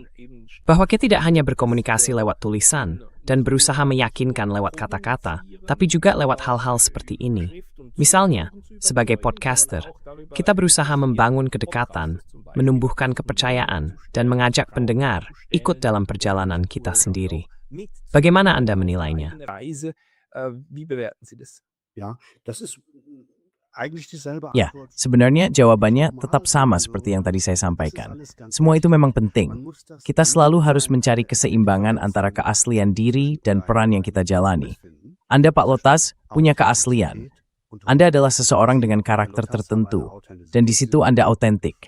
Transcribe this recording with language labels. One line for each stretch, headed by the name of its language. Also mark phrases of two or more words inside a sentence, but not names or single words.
Indonesian: Bahwa kita tidak hanya berkomunikasi lewat tulisan dan berusaha meyakinkan lewat kata-kata, tapi juga lewat hal-hal seperti ini. Misalnya, sebagai podcaster, kita berusaha membangun kedekatan, menumbuhkan kepercayaan, dan mengajak pendengar ikut dalam perjalanan kita sendiri. Bagaimana Anda menilainya?
German: Wie bewerten Sie das? Ja, das ist eigentlich dieselbe
Indonesian: Ya,
German: Antwort.
Indonesian: sebenarnya jawabannya tetap sama seperti yang tadi saya sampaikan. Semua itu memang penting. Kita selalu harus mencari keseimbangan antara keaslian diri dan peran yang kita jalani. Anda, Pak Lotas, punya keaslian. Anda adalah seseorang dengan karakter tertentu, dan di situ Anda autentik.